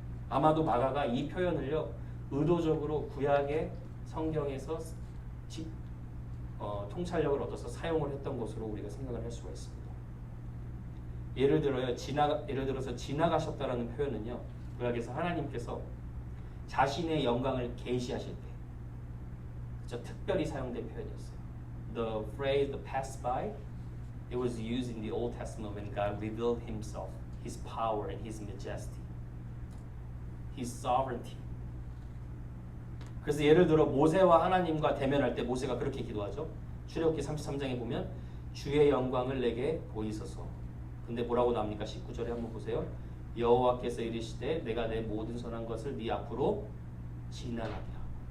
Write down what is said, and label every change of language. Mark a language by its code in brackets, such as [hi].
[ko] 아마도 마가가 이 표현을요 의도적으로 구약의 성경에서 통찰력을 얻어서 사용을 했던 것으로 우리가 생각을 할 수가 있습니다. 예를 들어서 지나가셨다라는 표현은요 구약에서 하나님께서 자신의 영광을 계시하실 때 특별히 사용된 표현이었어요. [en] The phrase "the pass by" it was used in the Old Testament when God revealed Himself, His power and His majesty, His sovereignty. [ko] 그래서 예를 들어 모세와 하나님과 대면할 때 모세가 그렇게 기도하죠. 출애굽기 33장에 보면 주의 영광을 내게 보이소서. 근데 뭐라고 나옵니까? 19절에 한번 보세요. 여호와께서 이르시되 내가 내 모든 선한 것을 네 앞으로 지나가게 하고.